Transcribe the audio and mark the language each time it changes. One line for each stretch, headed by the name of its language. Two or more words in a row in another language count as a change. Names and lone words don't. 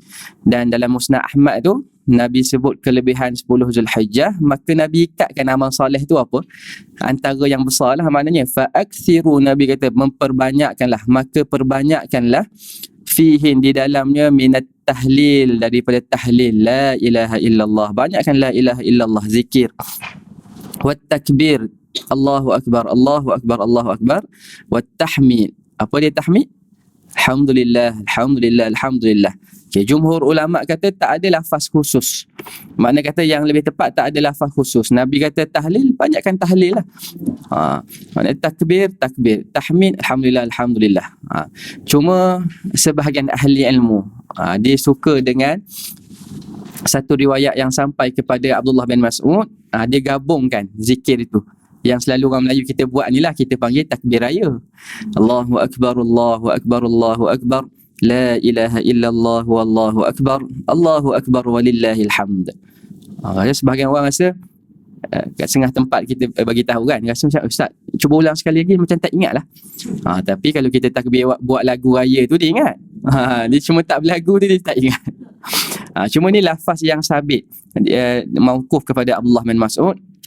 Malay: Dan dalam Musnad Ahmad tu Nabi sebut kelebihan 10 Zulhijjah, maka Nabi ikatkan amal soleh tu apa? Antara yang besarlah maknanya fa'akthiru, Nabi kata memperbanyakkanlah, maka perbanyakkanlah fihin di dalamnya
Arabic: من التهليل,
Malay: daripada tahlil
Arabic: لا إله إلا الله,
Malay: banyakkan
Arabic: لا إله إلا الله,
Malay: zikir.
Arabic: والتكبير، الله أكبر، الله أكبر، الله أكبر. والتحميد,
Malay: apa dia tahmid?
Arabic: الحمد لله، الحمد لله، الحمد لله.
Malay: Okay, jumhur ulama kata tak ada lafaz khusus. Makna kata yang lebih tepat tak ada lafaz khusus. Nabi kata tahlil, banyakkan tahlil lah. Makna takbir, takbir. Tahmid,
Arabic: الحمد لله، الحمد لله.
Malay: Cuma sebahagian ahli ilmu dia suka dengan satu riwayat yang sampai kepada Abdullah bin Mas'ud. Dia gabungkan zikir itu. Yang selalu orang Melayu kita buat ni lah, kita panggil takbir raya.
Arabic: الله أكبر، الله أكبر، الله أكبر. لا إله إلا الله والله أكبر، الله أكبر ولله الحمد.
Malay: Sebahagian orang rasa kat setengah tempat kita bagi tahu kan, rasa macam ustaz cuba ulang sekali lagi macam tak ingat lah. Tapi kalau kita takbir buat lagu raya tu dia ingat. Dia cuma tak berlagu dia tak ingat. Cuma ni lafaz yang sabit, mauquf kepada Abdullah bin Mas'ud.